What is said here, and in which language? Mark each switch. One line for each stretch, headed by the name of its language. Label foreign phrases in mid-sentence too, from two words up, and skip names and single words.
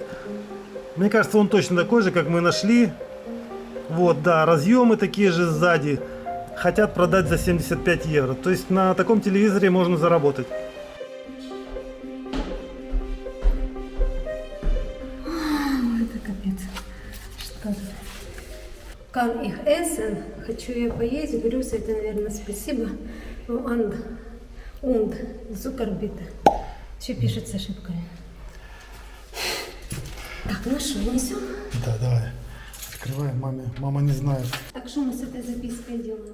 Russian: Мне кажется, он точно такой же, как мы нашли. Вот, да, разъемы такие же сзади. Хотят продать за 75 евро. То есть на таком телевизоре можно заработать. Это капец. Что это?
German: Kann ich essen?
Russian: Хочу я поесть. Grüße, это, наверное, спасибо.
German: Und Zuckerbitte.
Russian: Все пишет с ошибками. Так, ну что, несем? Да, давай. Скрывай маме. Мама не знает. Так что мы с этой запиской делаем?